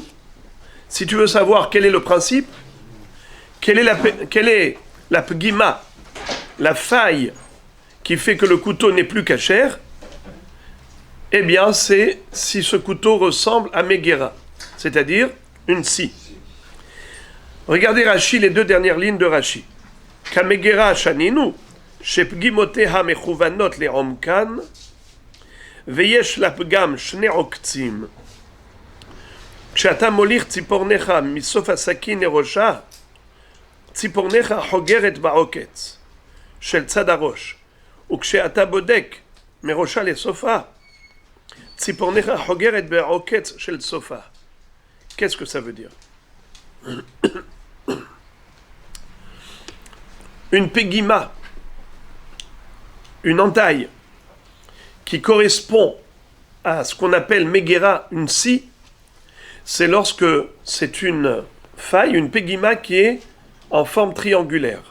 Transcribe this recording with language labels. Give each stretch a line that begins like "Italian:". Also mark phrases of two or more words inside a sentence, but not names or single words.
French: Si tu veux savoir quel est le principe, quelle est la pégima, la faille qui fait que le couteau n'est plus cachère, eh bien c'est si ce couteau ressemble à Megera, c'est-à-dire une scie. Regardez Rashi, les deux dernières lignes de Rashi.
Hebrew: כמגירה שנינו, שפגימותיה מכוונות לעומקן, ויש לפגם שני עוקצים. כשאתה מוליך ציפורניך מסוף הסכין לראשה, ציפורניך חוגרת בעוקץ של צד הראש, וכשאתה בודק מראשה לסופה, ציפורניך חוגרת בעוקץ של סופה.
French: Qu'est-ce que ça veut dire? Une pégima, une entaille, qui correspond à ce qu'on appelle Megera, une scie, c'est lorsque c'est une faille, une pégima qui est en forme triangulaire.